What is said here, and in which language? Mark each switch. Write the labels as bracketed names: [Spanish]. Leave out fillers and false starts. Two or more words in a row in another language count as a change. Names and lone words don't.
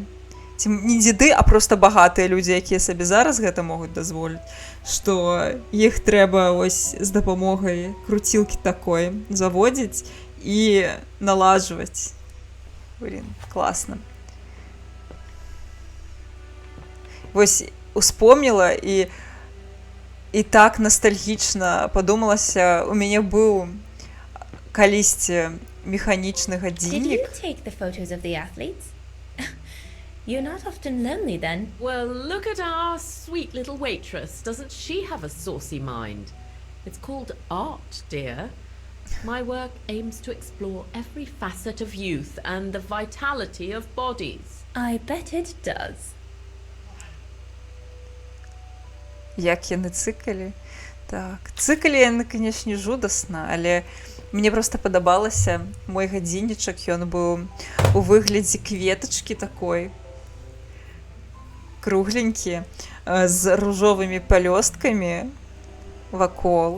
[Belarusian] Ці не дзеды, а проста багатыя людзі, якія сабе зараз гэта могуць дазволіць, што іх трэба ось з дапамогай круцілкі такой заводзіць і налажваць. Блін, класна. Вось успомніла і так ностальгічна падумалася. У мяне быў калісьці механічны [English] Did you [Belarusian] гадзіннік. [English] take the photos of the athletes? You're not often lonely then. Well, look at our sweet little waitress. Doesn't she have a saucy mind? It's called art, dear. My work aims to explore every facet of youth and the vitality of bodies. I bet it does. [Belarusian] Як яны цыкалі. Так, цыкалі яны, канешне, жудасна, але мне проста падабалася мой гадзіннічак, ён быў у выглядзе кветачкі такой, кругленькі, з ружовымі пялёсткамі вакол.